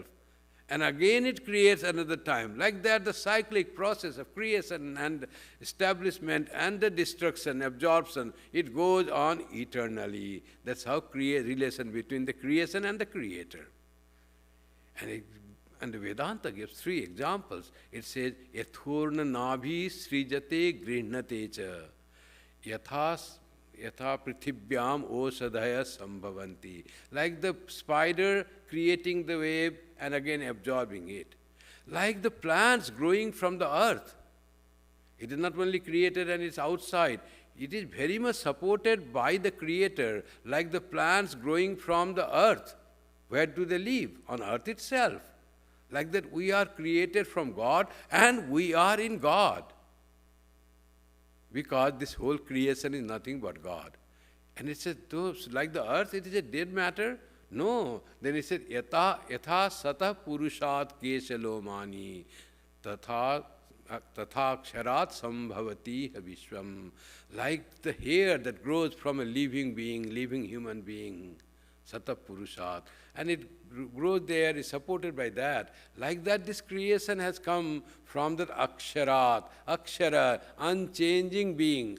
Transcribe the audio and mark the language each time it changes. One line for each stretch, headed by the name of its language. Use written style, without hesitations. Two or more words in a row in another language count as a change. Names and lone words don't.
English: And again it creates another time. Like that, the cyclic process of creation and establishment and the destruction, absorption, it goes on eternally. That's how relation between the creation and the creator. And the Vedanta gives 3 examples. It says,
Sanskrit: yathurna nabhi srijate grihnate cha, yatha prithibhyam osadhaya sambhavanti.
English: Like the spider creating the wave and again absorbing it. Like the plants growing from the earth. It is not only created and it's outside. it is very much supported by the Creator, like the plants growing from the earth. Where do they live? On earth itself. Like that, we are created from God and we are in God. Because this whole creation is nothing but God. And it says, like the earth, it is a dead matter? No. Then it said,
Sanskrit: yatha sata purushat keshalomani tatha ksharat sambhavati vishwam.
English: Like the hair that grows from a living being, living human being,
Sanskrit: sata purushat.
English: And it grows there, is supported by that. Like that, this creation has come from that
Sanskrit: aksharat, akshara,
English: unchanging being.